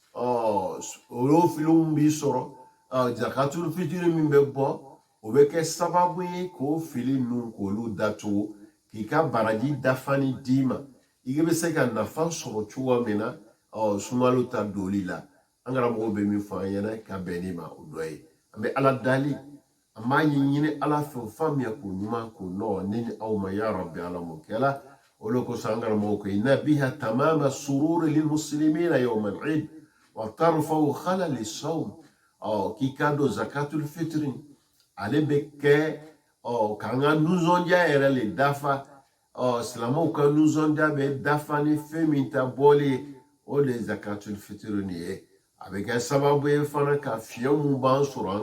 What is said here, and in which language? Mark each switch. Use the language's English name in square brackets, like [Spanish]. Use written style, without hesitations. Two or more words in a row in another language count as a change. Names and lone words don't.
[Bambara] o filiw b'i sɔrɔ [Arabic] زكاة الفطر [Bambara] min bɛ bɔ o bɛ kɛ sababu ye k'o fili ninnu k'olu datugu k'i ka baraji dafani d'i ma i bɛ se ka nafa sɔrɔ cogo min na sunkalo ta doli la an karamɔgɔw bɛ min fɔ an ɲɛna ka bɛn ni ma o dɔ ye an bɛ ala dali an b'a ɲini ala fɛ o faamuya k'o ɲuman k'o nɔgɔ ne ni aw ma [Arabic] يا رب [Bambara] ala m'o kɛla o de kosɔn an karamɔgɔw ko [Arabic] إن بها تمام سرور للمسلمين يوم العيد و ترفع خلال الصوم [Bambara] k'i ka don [Arabic] زكاة الفطر [Bambara] ale bɛ kɛ k'an ka nisɔndiya yɛrɛ le dafa silamɛw ka nisɔndiya bɛ dafa ni fɛn min ta bɔli ye o de ye [Arabic] زكاة الفطر [Bambara] nin ye a bɛ kɛ sababu ye fana ka fiɲɛ mun b'an sɔrɔ an